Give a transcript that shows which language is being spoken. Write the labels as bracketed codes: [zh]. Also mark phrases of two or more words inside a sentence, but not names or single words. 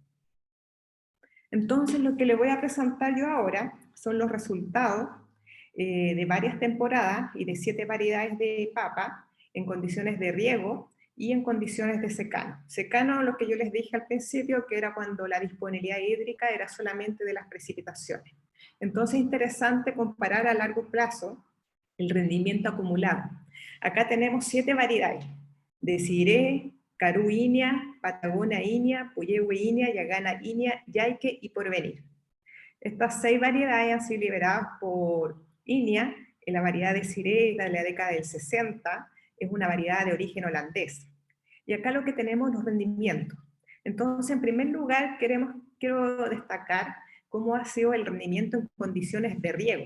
[es] Entonces, lo que le voy a presentar yo ahora son los resultados de varias temporadas y de 7 variedades de papa en condiciones de riego y en condiciones de secano. Secano, lo que yo les dije al principio, que era cuando la disponibilidad hídrica era solamente de las precipitaciones. Entonces, es interesante comparar a largo plazo el rendimiento acumulado. Acá tenemos 7 variedades: Desiree, Carú Inia, Patagonia Inia, Puyehue Inia, Yagana Inia, Yaique y Porvenir. Estas 6 variedades han sido liberadas por Inia, en la variedad Desiree de la década del 60, es una variedad de origen holandés. Y acá lo que tenemos es los rendimientos. Entonces, en primer lugar, quiero destacar cómo ha sido el rendimiento en condiciones de riego.